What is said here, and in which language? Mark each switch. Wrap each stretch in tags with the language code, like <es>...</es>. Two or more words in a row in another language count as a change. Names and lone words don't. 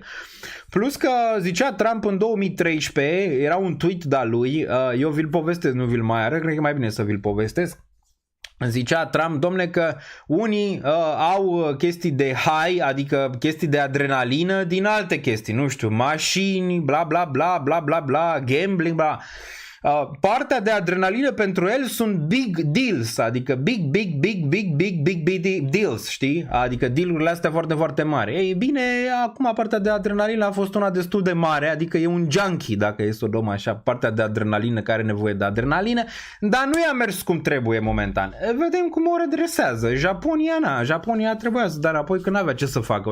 <ro>Plus că zicea Trump în 2013, era un tweet de-a lui, eu vi-l povestesc, nu vi-l mai arăt, cred că e mai bine să vi-l povestesc. Zicea Trump, domne, că unii au chestii de high, adică chestii de adrenalină din alte chestii, nu știu, mașini, bla bla bla bla bla bla, gambling, bla. Partea de adrenalină pentru el sunt</ro> <en>big deals,</en> <ro>adică</ro> <en>big deals,</en> <ro>știi? Adică deal-urile astea foarte, foarte mari. Ei bine, acum partea de adrenalină a fost una destul de mare, adică e un junkie, dacă e să o luăm așa, partea de adrenalină care are nevoie de adrenalină, dar nu i-a mers cum trebuie momentan. Vedem cum o redresează. Japonia trebuia să dea înapoi că n-avea ce să facă.</ro>